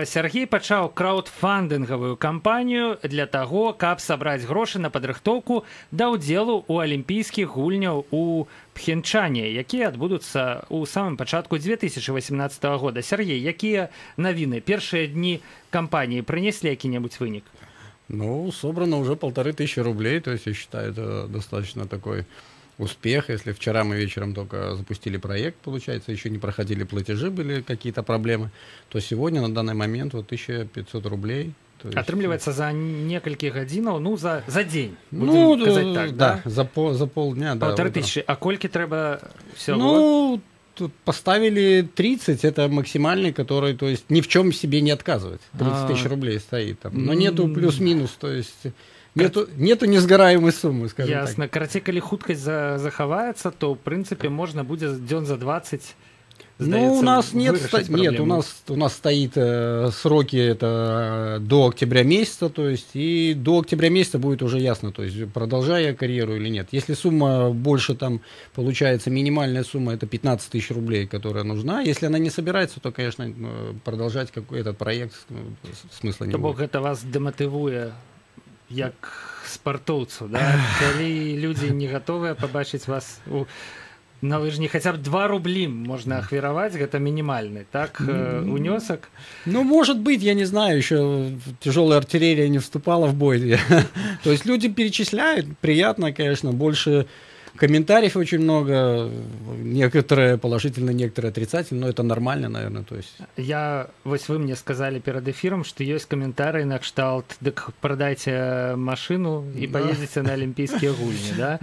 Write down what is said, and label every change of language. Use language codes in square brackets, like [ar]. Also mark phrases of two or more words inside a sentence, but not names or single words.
[be] Сергей пачаў краўдфандынгавую кампанію для таго, каб сабраць грошы на падрыхтоўку да ўдзелу ў алімпійскіх гульняў у Пхенчане, якія адбудуцца ў самым пачатку 2018 года. Сергей, якія навіны? Першыя дні кампаніі прынеслі які-небудзь вынік? [ru] Собрано уже 1500 рублей, то есть я считаю, это достаточно такой успех. Если вчера мы вечером только запустили проект, получается, еще не проходили платежи, были какие-то проблемы, то сегодня на данный момент 1500 рублей. [be] Атрымліваецца за некалькі гадзінаў, за дзень, будем казаць так, да? [ru] За полдня, да. [be] 1500, а колькі трэба всего? [ru] Тут поставили 30, это максимальный, который, то есть, ни в чем себе не отказывает. 30 тысяч рублей стоит там, но нету плюс-минус, то есть... Нету несгораемой суммы, скажем так. Ясно. [be] Карацей, калі хуткасць захаваецца, [ru] то, в принципе, можно будет [be] дзён за 20, [ru] у нас у нас стоит сроки это до октября месяца, то есть, и до октября месяца будет уже ясно, то есть, продолжаю я карьеру или нет. Если сумма больше, там, получается, минимальная сумма, это 15 тысяч рублей, которая нужна. Если она не собирается, то, конечно, продолжать этот проект смысла не будет. [be] То бок гэта вас демотивуе як спартоўцу, да? Калі людзі не гатовыя пабачыць вас на лыжні, хаця б 2 рублі можна ахвяраваць, гэта мінімальны, так, унёсак? [ru] Может быть, я не знаю, еще тяжелая артиллерия не вступала в бой. То есть люди перечисляют, приятно, конечно, больше комментариев очень много, некоторые положительные, некоторые отрицательные, но это нормально, наверное. То есть... Вы мне сказали перед эфиром, что есть комментарии [be] на кшталт, [ru] так продайте машину и поедете на Олимпийские гульни, да?